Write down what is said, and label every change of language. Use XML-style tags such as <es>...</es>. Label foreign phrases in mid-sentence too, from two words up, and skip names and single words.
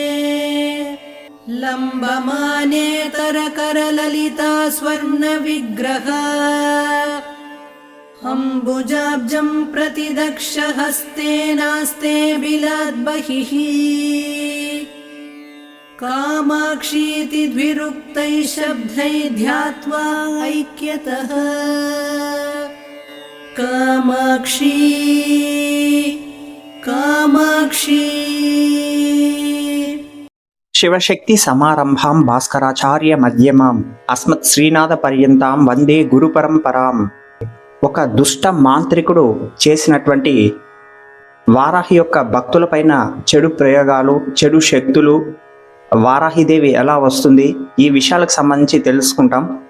<sa>लम्बमानेतरकरललिता स्वर्णविग्रह अम्बुजाब्जं प्रतिदक्षहस्तेनास्ते बिलाद्बहिः कामाक्षीति द्विरुक्तैः शब्दैः ध्यात्वा ऐक्यतः कामाक्षी कामाक्षी। శివశక్తి సమారంభాం భాస్కరాచార్య మధ్యమాం అస్మత్ శ్రీనాథ పర్యంతాం వందే గురు పరంపరాం.</sa> <te>ఒక దుష్ట మాంత్రికుడు చేసినటువంటి వారాహి యొక్క భక్తులపైన చెడు ప్రయోగాలు, చెడు శక్తులు, వారాహిదేవి ఎలా వస్తుంది, ఈ విషయాలకు సంబంధించి తెలుసుకుంటాం.</te>